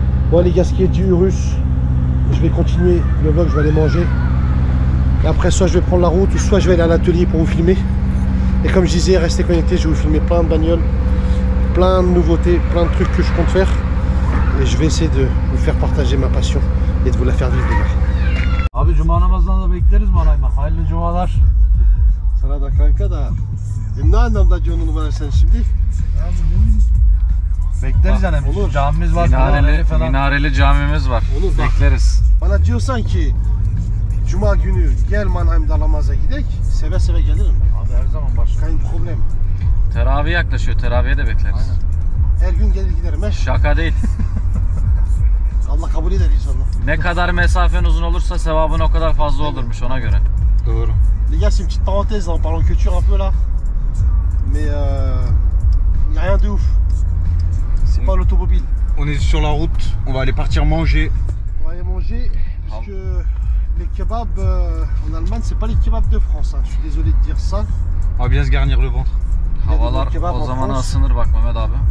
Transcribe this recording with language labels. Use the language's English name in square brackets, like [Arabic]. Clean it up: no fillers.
[French] Bon, les gars, ce qui est du Urus, je vais continuer le vlog, je vais aller manger. Et après, soit je vais prendre la route, ou soit je vais aller à l'atelier pour vous filmer. Et comme je disais, restez connectés, je vais vous filmer plein de bagnoles, plein de nouveautés, plein de trucs que je compte faire. Et je vais essayer de vous faire partager ma passion et de vous la faire vivre, les gars. [Turkish] Abi cuma namazından da bekleriz Manayma. Hayırlı cumalar. Sana da kanka da. Ne anlamda diyorsun bana sen şimdi? Bekleriz yani. Olur. Camimiz var. Minareli camimiz var. Olur, bak. Bekleriz. Bana diyorsan ki Cuma günü gel Mannheim'da namaza gidek, seve seve gelirim. Abi her zaman başka. [German] Kein problem. [Turkish] Teravih yaklaşıyor. Teravihe de bekleriz. Aynen. Her gün gelir giderim. He? Şaka değil. Allah kabul eder inşallah. Ne kadar mesafen uzun olursa sevabın o kadar fazla olurmuş ona göre. Doğru. [French] Les gars, c'est une petite parenthèse en parlant culture un peu là. Mais y a rien de ouf. C'est pas l'automobile. On est sur la route, on va aller partir manger. On va aller manger parce que les kebabs en Allemagne, c'est pas les kebabs de France. Hein. Je suis désolé de dire ça. On va bien se garnir le ventre. [Turkish] Havalar o zaman ısınır bak Mehmet abi.